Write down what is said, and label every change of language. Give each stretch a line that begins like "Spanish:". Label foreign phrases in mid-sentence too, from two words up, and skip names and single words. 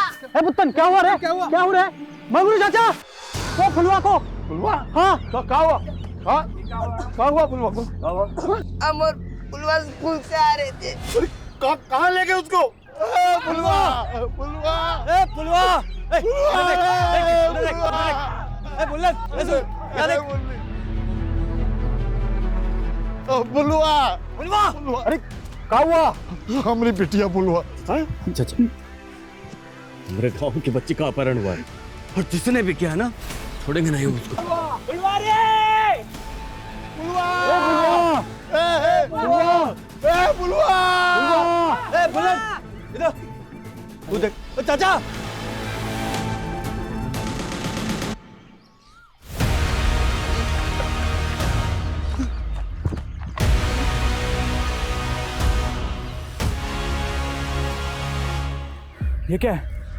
Hindi: ए पुत्तन क्या हुआ रे? क्या हुआ रे? मंगरू चाचा, वो फुलवा को। फुलवा? हाँ। क्या हुआ? हाँ? क्या हुआ फुलवा को? अमर फुलवा स्कूल से आ रहे थे। कहाँ ले गए उसको? फुलवा! फुलवा! ए फुलवा! ए बुल्लन, ए सुन, क्या देख? फुलवा! फुलवा! अरे क्या हुआ? हमारी बिटिया फुलवा। चाचा, मेरे गांव के बच्चे का अपहरण हुआ है और जिसने भी किया ना, छोड़ेंगे नहीं उसको। फुलवा रे! फुलवा! ए फुलवा! ए फुलवा! ए बुल्लन, इधर तू देख। ओ चाचा, ये क्या है?